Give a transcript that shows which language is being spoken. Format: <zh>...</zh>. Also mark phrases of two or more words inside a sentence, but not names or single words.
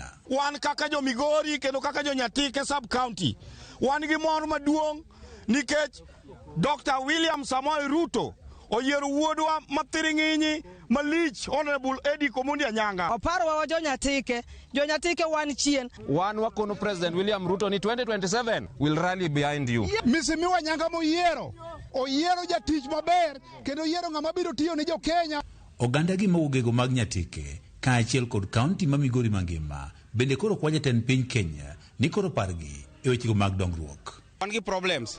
<luo>Wan kaka jo Migori kendo kaka jo Nyatike</luo> <en>sub county</en> <luo>wan gi mor maduong' nikech Dr. William Samoei Ruto oyiero wuodwa mathiring'inyi malich Honorable Eddie Komondi Anyanga. Oparo wa Jonyatike wan chien. Wan wakono President William Ruto ni 2027</luo> <en>will rally behind you.</en> <luo>Misimiwa Anyanga moyiero. Oyiero jatich maber kendo oyiero ng'ama biro tiyo ne jo Kenya. Oganda gi mawugego mag Nyatike kaachiel kod kaunti ma Migori mangima bende koro kwa jatend piny Kenya ni koro pargi e wechego mag dongruok. Wan gi problems.</luo>